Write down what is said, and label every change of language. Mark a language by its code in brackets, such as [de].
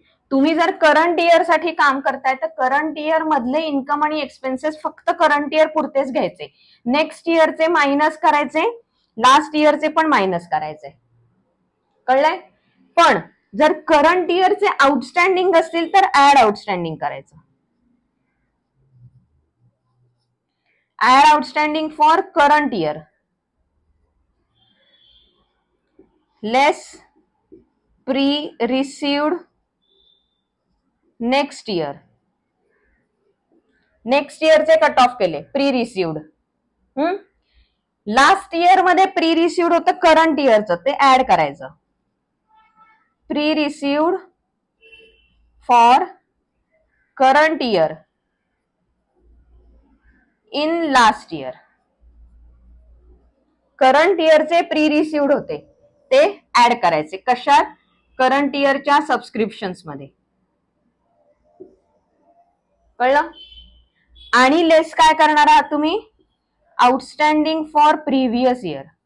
[mr] तुम्ही जर current year साठी काम करताय तर करंट इयर मधले इन्कम आणि एक्सपेन्सेस फक्त करंट इयर पुरतेच घ्यायचे, नेक्स्ट इयरचे मायनस करायचे, लास्ट इयरचे पण मायनस करायचे. कळलंय? पण जर करंट इयरचे आउटस्टँडिंग असतील तर ऍड आउटस्टँडिंग करायचं. [en] Add outstanding for current year, less pre received next year. [mr] Next इयरचे cut off केले, प्री रिसिव्ड. लास्ट इयर मध्ये प्री रिसिव्ड होतं करंट इयरचं, ते ऍड करायचं. [en] Pre received for current year in last year. [mr] Current इयरचे pre received होते ते add करायचे. कशात? Current इयरच्या सबस्क्रिप्शन्स मध्ये. कळलं? आणि लेस काय करणार आहात तुम्ही? [en] Outstanding for previous year.